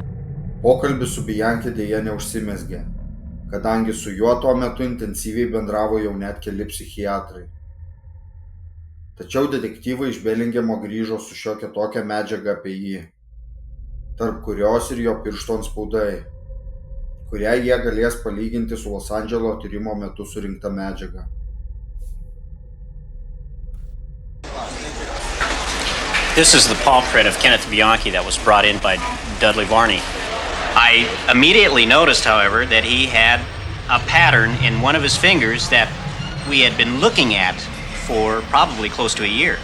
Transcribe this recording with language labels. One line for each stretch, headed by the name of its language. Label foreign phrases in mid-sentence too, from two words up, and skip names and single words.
Lithuanian: Pokalbis su Bianchi dėja neužsimezgė, kadangi su juo tuo metu intensyviai bendravo jau net keli psichiatrai. Tačiau detektyvai iš Belingemo grįžo su šiokia tokia medžiaga apie jį, tarp kurios ir jo piršto antspaudai, kurią jie galės palyginti su Los Andželo tyrimo metu surinkta medžiaga.
English: This is the paw print of Kenneth Bianchi that was brought in by Dudley Varney. I immediately noticed, however, that he had a pattern in one of his fingers that we had been looking at for probably close to a year.